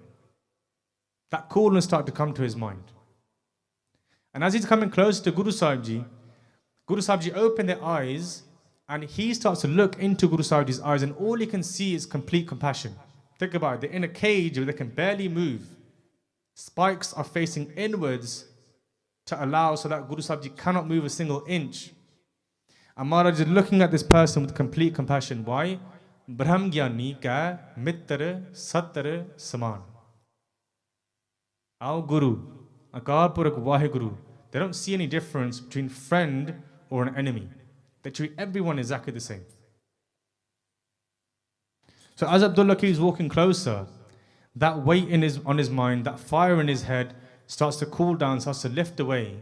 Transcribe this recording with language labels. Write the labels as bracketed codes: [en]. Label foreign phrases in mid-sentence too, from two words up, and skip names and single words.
[en] That coolness started to come to his mind. And as he's coming closer to Guru Sahib Ji opened their eyes, and he starts to look into Guru Sahib Ji's eyes, and all he can see is complete compassion. Think about it, they're in a cage where they can barely move. Spikes are facing inwards to allow so that Guru Sahib Ji cannot move a single inch. And Maharaj is looking at this person with complete compassion. Why? [pa] ਬ੍ਰਹਮ ਗਿਆਨੀ ਕਾ ਮਿਤ੍ਰ ਸਤ੍ਰ ਸਮਾਨ. [en] Our Guru, Akal Purakh WhyGuru, they don't see any difference between friend or an enemy. They treat everyone exactly the same. So as Abdullah keeps walking closer, that weight on his mind, that fire in his head starts to cool down, starts to lift away.